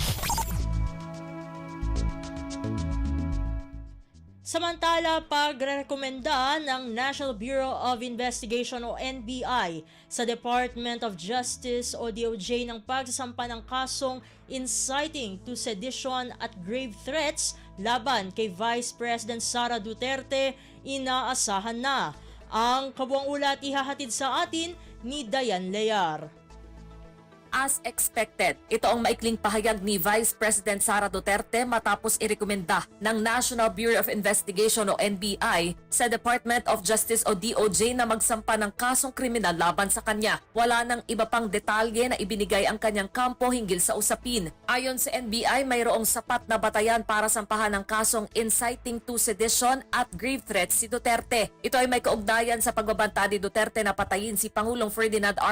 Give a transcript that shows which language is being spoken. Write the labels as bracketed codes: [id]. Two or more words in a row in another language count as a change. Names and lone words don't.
[tl] Samantala, pagrekomenda ng National Bureau of Investigation o NBI sa Department of Justice o DOJ ng pagsasampa ng kasong [en] inciting to sedition [tl] at [en] grave threats [tl] laban kay Vice President Sara Duterte, inaasahan na. Ang kabuang ulat ihahatid sa atin ni Dayan Lear. [en] As expected, [tl] ito ang maikling pahayag ni Vice President Sara Duterte matapos irekomenda ng National Bureau of Investigation o NBI sa Department of Justice o DOJ na magsampa ng kasong kriminal laban sa kanya. Wala nang iba pang detalye na ibinigay ang kanyang kampo hinggil sa usapin. Ayon sa NBI, mayroong sapat na batayan para sampahan ng kasong [en] inciting to sedition [tl] at [en] grave threats [tl] si Duterte. Ito ay may kaugnayan sa pagbabanta ni Duterte na patayin si Pangulong Ferdinand R.